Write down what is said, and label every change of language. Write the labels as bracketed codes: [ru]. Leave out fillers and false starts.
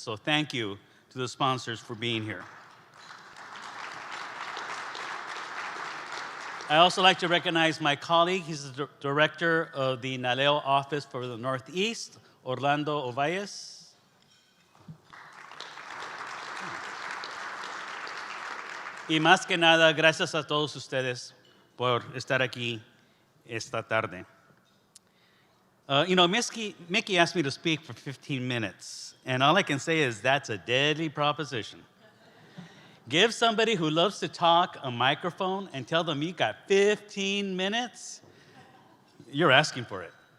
[en] So thank you to the sponsors for being here. I also like to recognize my colleague. He's the director of the NALEO office for the Northeast, Orlando Ovalles. [es] Y más que nada, gracias a todos ustedes por estar aquí esta tarde. [en] You know, Mickey asked me to speak for 15 minutes, and all I can say is that's a deadly proposition. Give somebody who loves to talk a microphone and tell them you got 15 minutes, you're asking for it.